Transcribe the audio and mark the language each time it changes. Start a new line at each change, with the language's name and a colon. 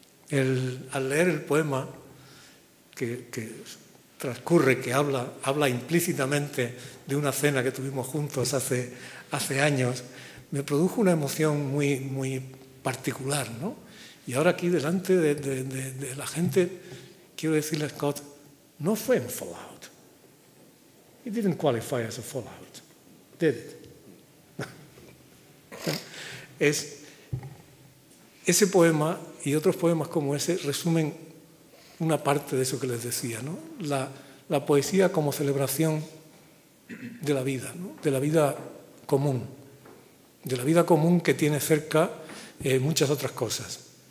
Spanish: Al leer el poema que transcurre, que habla implícitamente de una cena que tuvimos juntos hace años, me produjo una emoción muy, muy particular, ¿no? Y ahora aquí delante de la gente quiero decirle a Scott, no fue un fallout.
English: It didn't qualify as a fallout, did it?
Spanish: Ese poema y otros poemas como ese resumen una parte de eso que les decía, ¿no? La poesía como celebración de la vida, ¿no? De la vida común que tiene cerca muchas otras cosas.